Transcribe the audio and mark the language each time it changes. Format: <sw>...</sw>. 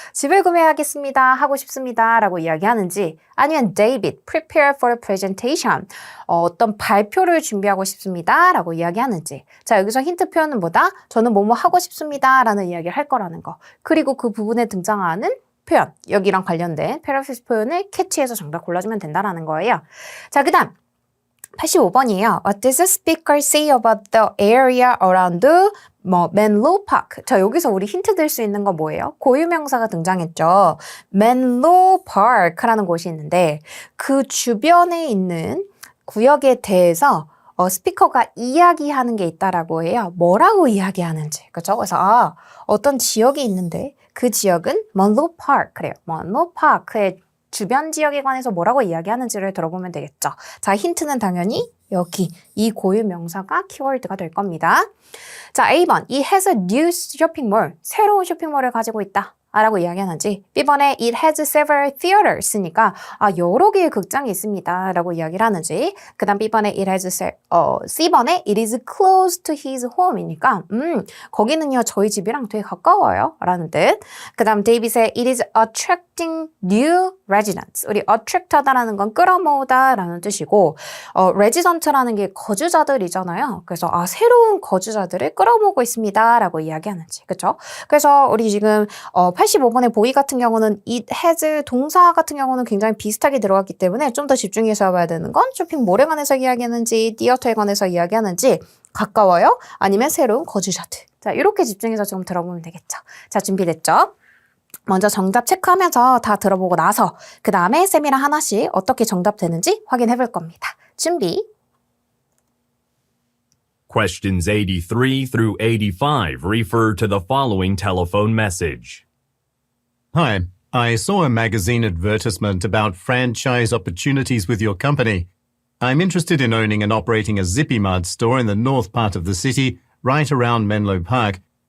<ko>집을 구매하겠습니다, 하고 싶습니다 라고 이야기하는지, 아니면</ko> <en>David prepare for a presentation,</en> <ko>어떤 발표를 준비하고 싶습니다 라고 이야기하는지. 자, 여기서 힌트 표현은 뭐다? 저는 뭐뭐 하고 싶습니다 라는 이야기를 할 거라는 거. 그리고 그 부분에 등장하는 표현, 여기랑 관련된 패러프레이즈 표현을 캐치해서 정답 골라주면 된다라는 거예요. 자, 그 다음 85번이에요.</ko> <en>What does the speaker say about the area around Menlo Park?</en> <ko>자, 여기서 우리 힌트 들 수 있는 거 뭐예요? 고유명사가 등장했죠. Menlo Park라는 곳이 있는데 그 주변에 있는 구역에 대해서 스피커가 이야기하는 게 있다라고 해요. 뭐라고 이야기하는지. 그렇죠? 그래서 어떤 지역이 있는데 그 지역은 Menlo Park. 그래요. Menlo Park의 주변 지역에 관해서 뭐라고 이야기하는지를 들어보면 되겠죠. 자, 힌트는 당연히 여기 이 고유 명사가 키워드가 될 겁니다. 자, A번.</ko> <en>He has a new shopping mall.</en> <ko>새로운 쇼핑몰을 가지고 있다. 라고 이야기하는지, B번에</ko> <en>it has several theaters</en> <ko>니까 여러 개의 극장이 있습니다 라고 이야기를 하는지, 그 다음 B번에 C번에</ko> <en>it is close to his home</en> <ko>이니까 거기는요 저희 집이랑 되게 가까워요 라는 뜻. 그 다음 데이빗의</ko> <en>it is attracting new residents.</en> <ko>우리 attract하다라는 건 끌어모으다 라는 뜻이고 resident라는 게 거주자들이잖아요. 그래서 새로운 거주자들을 끌어모으고 있습니다 라고 이야기하는지. 그쵸? 그래서 우리 지금 85번의 보이 같은 경우는 it has 동사 같은 경우는 굉장히 비슷하게 들어갔기 때문에 좀 더 집중해서 봐야 되는 건 쇼핑몰에 관해서 이야기하는지 티어터에 관해서 이야기하는지, 가까워요? 아니면 새로운 거주자들. 자, 이렇게 집중해서 좀 들어보면 되겠죠. 자, 준비됐죠? 먼저 정답 체크하면서 다 들어보고 나서 그 다음에 쌤이랑 하나씩 어떻게 정답 되는지 확인해 볼 겁니다. 준비.</ko> <en>Questions 83 through 85 refer to the following telephone message. Hi, I saw a magazine advertisement about franchise opportunities with your company. I'm interested in owning and operating a Zippy Mart store in the north part of the city, right around Menlo Park.</en>